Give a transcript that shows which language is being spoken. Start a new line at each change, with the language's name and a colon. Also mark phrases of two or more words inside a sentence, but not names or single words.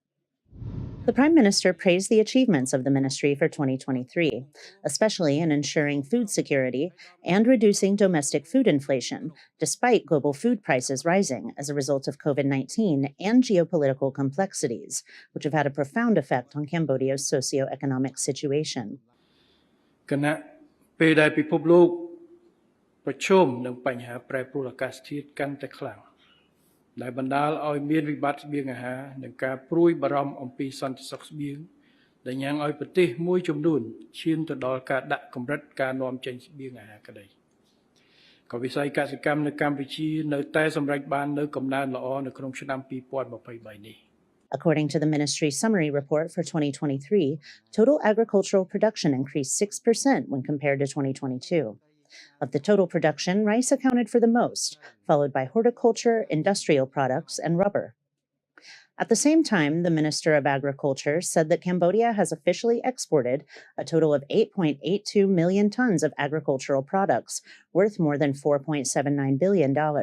English: The Prime Minister praised the achievements of the ministry for 2023, especially in ensuring food security and reducing domestic food inflation, despite global food prices rising as a result of COVID-19 and geopolitical complexities, which have had a profound effect on Cambodia's socio-economic situation.
Khmer: គណៈពេលដែលពិភពលោកប្រឈមនឹងបញ្ហាប្រែប្រួលអាកាសធាតុកាន់តែខ្លាំងដែលបណ្ដាលឲ្យមានវិបត្តិស្បៀងអាហារនិងការព្រួយបារម្ភអំពីសន្តិសុខស្បៀងដែលញ៉ាំងឲ្យប្រទេសមួយចំនួនឈានទៅដល់ការដាក់កម្រិតការនាំចេញស្បៀងអាហារក្តីក៏វិស័យកសិកម្មនៅកម្ពុជានៅតែសម្រេចបាននូវកំណើនល្អនៅក្នុងឆ្នាំ2023នេះ
English: According to the ministry's summary report for 2023, total agricultural production increased 6% when compared to 2022. Of the total production, rice accounted for the most, followed by horticulture, industrial products, and rubber. At the same time, the Minister of Agriculture said that Cambodia has officially exported a total of 8.82 million tons of agricultural products, worth more than $4.79 billion.